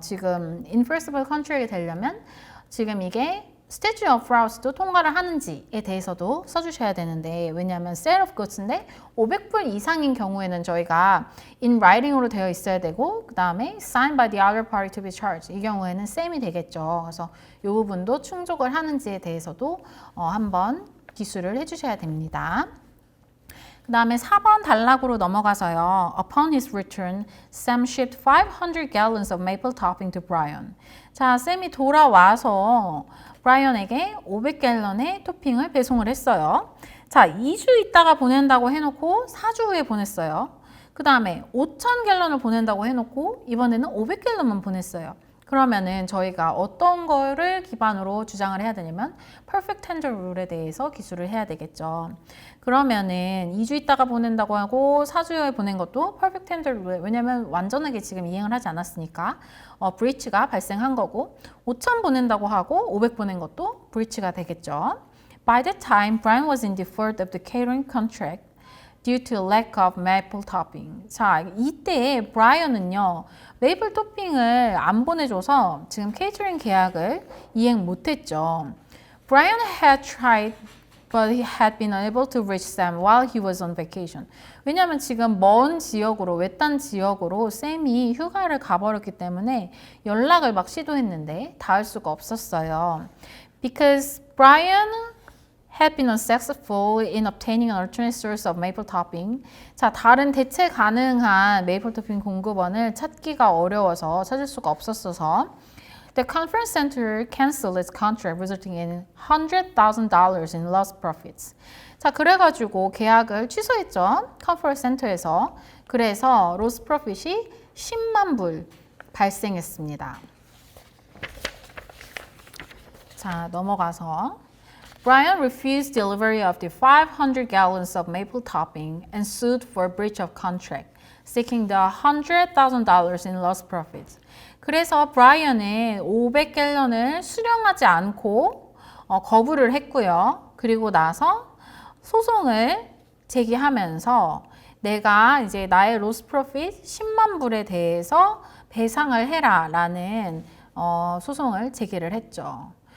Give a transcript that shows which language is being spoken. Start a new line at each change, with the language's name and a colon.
Korean: 지금 Enforceable Contract이 되려면 지금 이게 Statute of Frauds도 통과를 하는지에 대해서도 써주셔야 되는데 왜냐하면 Sale of Goods인데 500불 이상인 경우에는 저희가 in writing으로 되어 있어야 되고 그 다음에
English: signed by the other party to be charged
Korean: 이 경우에는 same이 되겠죠. 그래서 이 부분도 충족을 하는지에 대해서도 한번 기술을 해주셔야 됩니다. 그 다음에 4번 단락으로 넘어가서요.
English: Upon his return, Sam shipped 500 gallons of maple topping to Brian.
Korean: 자, 샘이 돌아와서 브라이언에게 500갤런의 토핑을 배송을 했어요. 자, 2주 있다가 보낸다고 해놓고 4주 후에 보냈어요. 그 다음에 5,000갤런을 보낸다고 해놓고 이번에는 500갤런만 보냈어요. 그러면은 저희가 어떤 거를 기반으로 주장을 해야 되냐면 Perfect Tender Rule에 대해서 기술을 해야 되겠죠. 그러면은 2주 있다가 보낸다고 하고 4주 후에 보낸 것도 Perfect Tender Rule 왜냐면 완전하게 지금 이행을 하지 않았으니까 브리치가 발생한 거고 5,000 보낸다고 하고 500 보낸 것도 브리치가 되겠죠.
English: By that time, Brian was in default of the catering contract due to lack of maple topping.
Korean: 자, 이때 브라이언은요. 메이플 토핑을 안 보내줘서 지금 케이터링 계약을 이행 못했죠.
English: Brian had tried but he had been unable to reach Sam while he was on vacation.
Korean: 왜냐하면 지금 먼 지역으로, 외딴 지역으로 샘이 휴가를 가버렸기 때문에 연락을 막 시도했는데 닿을 수가 없었어요.
English: Because Brian had been unsuccessful in obtaining an alternate source of maple topping.
Korean: 자, 다른 대체 가능한 메이플 토핑 공급원을 찾기가 어려워서 찾을 수가 없었어서
English: The conference center canceled its contract, resulting in $100,000 in lost profits.
Korean: 자, 그래가지고 계약을 취소했죠. 컨퍼런스 센터에서. 그래서 로스 프로핏이 10만 불 발생했습니다. 자, 넘어가서
English: Brian refused delivery of the 500 gallons of maple topping and sued for breach of contract, seeking the $100,000 in lost profits.
Korean: 그래서 브라이언은 500갤런을 수령하지 않고 거부를 했고요. 그리고 나서 소송을 제기하면서 내가 이제 나의 로스 프로핏 10만 불에 대해서 배상을 해라 라는 소송을 제기를 했죠.